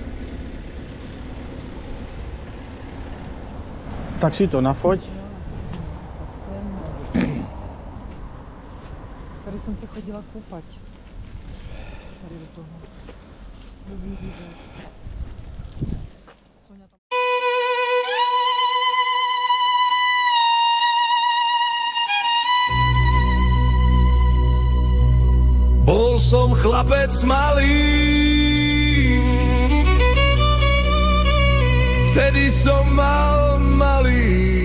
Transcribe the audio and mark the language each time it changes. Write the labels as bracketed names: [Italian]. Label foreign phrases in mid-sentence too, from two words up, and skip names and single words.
[Czech] Tak si to nafoť. Tady jsem se chodila koupat. Tady do toho. Dobrý výhled. Soňa tam... [Slovak] Bol Bol som chlapec malý, vtedy som mal malý.